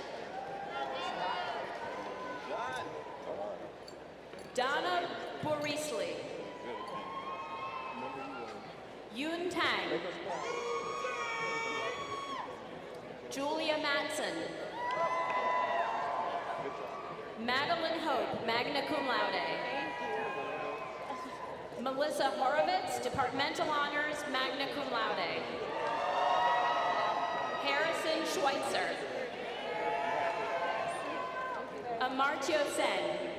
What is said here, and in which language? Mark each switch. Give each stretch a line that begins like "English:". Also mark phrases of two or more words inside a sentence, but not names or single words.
English: Donna Borisley. Yun Tang. Julia Matson. Madeline Hope,
Latin: magna cum laude.
English: Melissa Horowitz, departmental honors,
Latin: magna cum laude.
English: Harrison Schweitzer. Amartyo Sen.